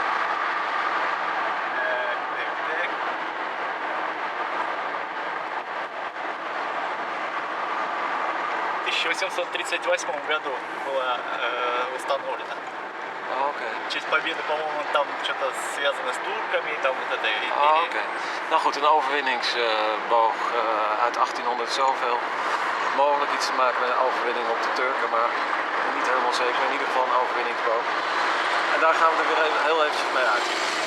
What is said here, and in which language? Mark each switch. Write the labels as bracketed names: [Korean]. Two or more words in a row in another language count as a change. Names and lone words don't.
[Russian] 1838 году была установлена. В честь победы, по-моему, там что-то связано с турками, там вот этой империей. [Dutch] Oké. Nou goed, een overwinningsboog uit 1800 zoveel. Mogelijk iets te maken met een overwinning op de Turken, maar niet helemaal zeker. In ieder geval een overwinningsboog. En daar gaan we er weer heel eventjes mee uit.